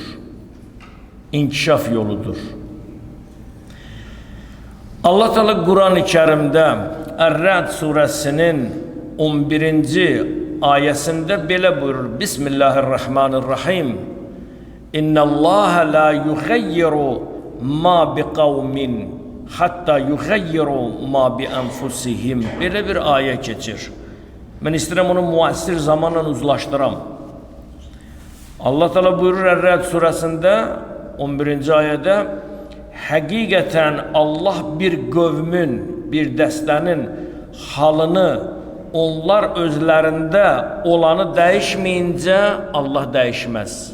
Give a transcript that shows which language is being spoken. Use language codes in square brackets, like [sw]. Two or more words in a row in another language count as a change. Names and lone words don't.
[az] İnkişaf yoludur. Allah Teala Quran-ı Kərimdə Ər-Rə'd surəsinin 11-ci ayəsində belə buyurur. [ar] Bismillahirrahmanirrahim. إن الله لا يغير ما بقوم حتى يغيروا ما ب أنفسهم. [az] Belə bir ayə keçir. Mən istəyirəm onu müasir zamanla uzlaşdıram. Allah Teala buyurur Ər-Rə'd surəsində 11-ci ayədə həqiqətən Allah bir qövmün, bir dəstənin halını onlar özlərində olanı dəyişməyincə Allah dəyişməz.